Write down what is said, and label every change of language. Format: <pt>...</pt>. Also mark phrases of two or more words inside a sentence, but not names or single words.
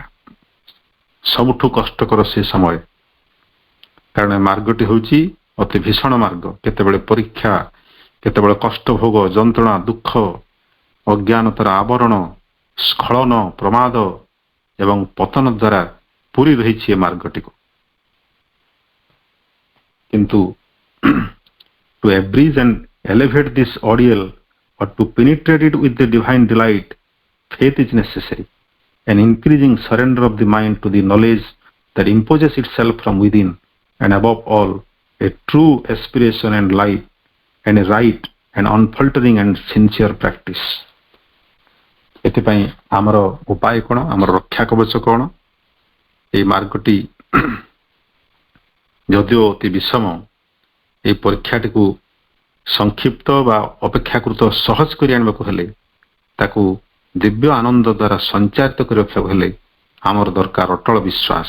<or>ସବୁଠୁ କଷ୍ଟକର ସେ ସମୟ, କାରଣ ମାର୍ଗଟି ହେଉଛି ଅତି ଭୀଷଣ ମାର୍ଗ। କେତେବେଳେ ପରୀକ୍ଷା, କେତେବେଳେ କଷ୍ଟ ଭୋଗ, ଯନ୍ତ୍ରଣା, ଦୁଃଖ, ଅଜ୍ଞାନତାର ଆବରଣ, ସ୍ଖଳନ ପ୍ରମାଦ ଏବଂ ପତନ ଦ୍ୱାରା ପୂରି ରହିଛି ଏ ମାର୍ଗଟିକୁ।</or> <en>କିନ୍ତୁ to abridge and elevate this ordeal or to penetrate it with the divine delight, faith is necessary, an increasing surrender of the mind to the knowledge that imposes itself from within, and above all, a true aspiration and life, and a right and unfaltering and sincere practice.</en> <or>ଏଥିପାଇଁ ଆମର ଉପାୟ କ'ଣ, ଆମର ରକ୍ଷା କବଚ କ'ଣ? এই ମାର୍ଗଟି ଯଦିଓ ଅତି ବିଷମ, এই ପରୀକ୍ଷାଟିକୁ ସଂକ୍ଷିପ୍ତ ବା ଅପେକ୍ଷାକୃତ ସହଜ କରି ଆଣିବାକୁ ହେଲେ, ତାକୁ ଦିବ୍ୟ ଆନନ୍ଦ ଦ୍ୱାରା ସଞ୍ଚାରିତ କରି ରଖିବାକୁ ହେଲେ ଆମର ଦରକାର ଅଟଳ ବିଶ୍ୱାସ।</or>